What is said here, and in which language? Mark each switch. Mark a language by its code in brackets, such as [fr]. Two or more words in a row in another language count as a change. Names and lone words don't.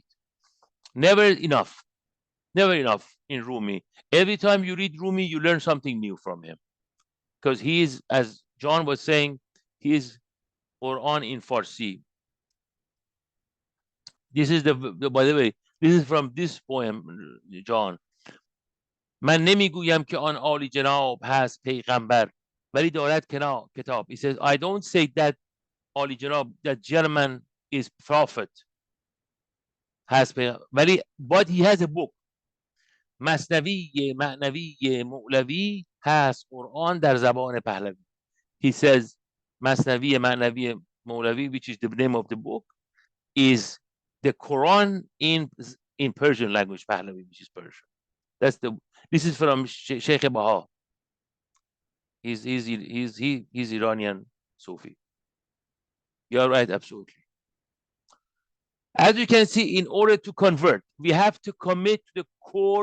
[en] Never enough. Never enough in Rumi. Every time you read Rumi, you learn something new from him. Because he is, as John was saying, he is Quran in Farsi. This is by the way, this is from this poem, John. [fa] من نمیگویم که آن عالی جناب هست پیغمبر ولی دارد کتاب. [en] He says, I don't say that [fa] عالی جناب, [en] that gentleman is prophet, has ولی, but he has a book. [fa] مصنوی معنوی مولوی هست قرآن در زبان پهلوی. [en] He says [fa] مصنوی معنوی مولوی, [en] which is the name of the book, is the Quran in Persian language, Pahlavi, which is Persian. This is from Sheikh Baha. He's Iranian Sufi. You're right, absolutely. As you can see, in order to convert, we have to commit to the core.